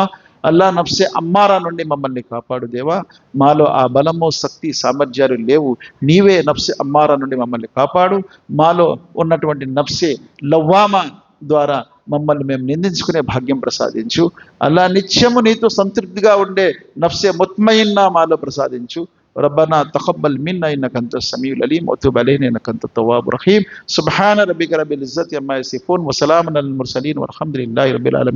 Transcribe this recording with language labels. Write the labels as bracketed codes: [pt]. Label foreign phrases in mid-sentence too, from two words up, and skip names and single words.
[te] అల్లా [ur] نفس امارہ [te] నుండి మమ్మల్ని కాపాడు దేవా. మాలో ఆ బలము, శక్తి, సామర్థ్యాలు లేవు, నీవే [ur] نفس امارہ [te] నుండి మమ్మల్ని కాపాడు. మాలో ఉన్నటువంటి [ur] نفس لوامہ [te] ద్వారా మమ్మల్ని మేము నిందించుకునే భాగ్యం ప్రసాదించు. అల్లా నిత్యము నీతో సంతృప్తిగా ఉండే [ur] نفس مطمئنہ [te] మాలో ప్రసాదించు. [ar] ربنا تقبل منا انك انت السميع العليم وتب علينا انك انت التواب الرحيم. سبحان ربك رب العزة عما يصفون وسلام على المرسلين والحمد لله رب العالمين.